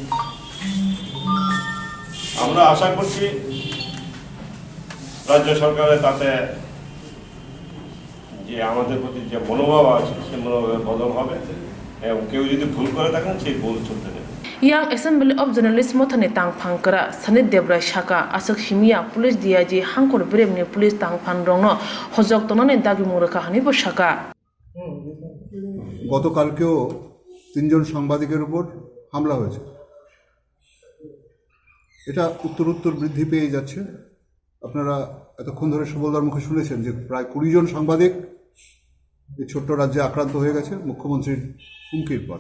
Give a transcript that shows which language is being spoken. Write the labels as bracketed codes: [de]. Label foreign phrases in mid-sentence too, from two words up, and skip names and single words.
[bn] আমরা আশা করছি রাজ্য সরকারের তাতে যে আমাদের প্রতি যে মনোভাব আছে সেই মনোভাবের বদল হবে, এবং কেউ যদি ভুল করে থাকেন সেই ভুল চলতে দেবে। [trp] Yang Assembly of Journalists mothane tang phangkara Sanit Debra Shaka asak himia police diaji hangkor bremni police tang phanrongno hojok tonone dagi muraka hani bo shaka [bn] গতকালকেও 3 জন সাংবাদিকের উপর হামলা হয়েছে। এটা উত্তরোত্তর বৃদ্ধি পেয়ে যাচ্ছে। আপনারা এতক্ষণ ধরে সুবলদার মুখে শুনেছেন যে প্রায় 20 জন সাংবাদিক এই ছোট্ট রাজ্যে আক্রান্ত হয়ে গেছে মুখ্যমন্ত্রীর হুমকির পর।